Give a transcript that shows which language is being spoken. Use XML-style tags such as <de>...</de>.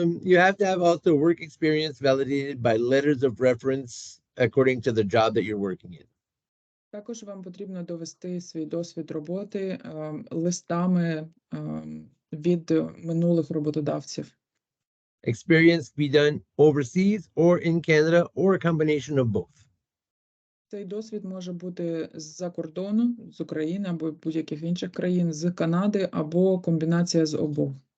<en>You have to have also work experience validated by letters of reference according to the job that you're working in.</en> <uk>Також вам потрібно довести свій досвід роботи листами від минулих роботодавців.</uk> <en>Experience can be done overseas or in Canada or a combination of both.</en> <uk>Цей досвід може бути з-за кордону, з України або будь-яких інших країн, з Канади або комбінація з обох.</uk>